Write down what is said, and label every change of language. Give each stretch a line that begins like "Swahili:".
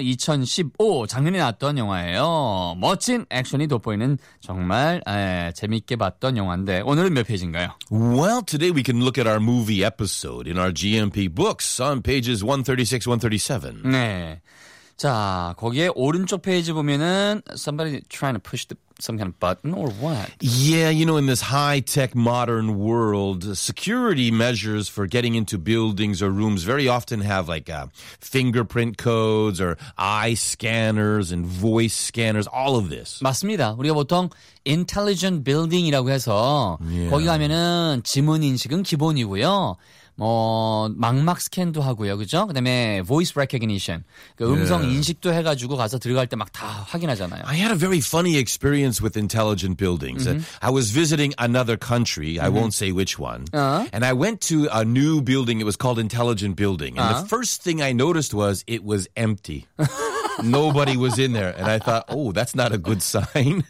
Korean: 2015 작년에 나왔던 영화예요. 멋진 액션이 돋보이는 정말 재미있게 봤던 영화인데 오늘은 몇 페이지인가요?
English: Well, today we can look at our movie episode in our GMP books on pages 136, 137.
Korean: 네. 자, 거기에 오른쪽 페이지 보면은
English: somebody trying to push the some kind of button or what? Yeah, you know, in this high-tech modern world, security measures for getting into buildings or rooms very often have like fingerprint codes or eye scanners and voice scanners, all of this.
Korean: 맞습니다. 우리가 보통 intelligent building이라고 해서
English: yeah.
Korean: 거기 가면은 지문 인식은 기본이고요. 뭐 망막 스캔도 하고요, 그죠? 그다음에
English: voice recognition,
Korean: 그 음성
English: yeah.
Korean: 인식도 해가지고 가서 들어갈 때 막 다 확인하잖아요.
English: I had a very funny experience with intelligent buildings. Mm-hmm. I was visiting another country. Mm-hmm. I won't say which one. Uh-huh. And I went to a new building. It was called intelligent building. And uh-huh. the first thing I noticed was it was empty. Nobody was in there, and I thought, oh, that's not a good sign.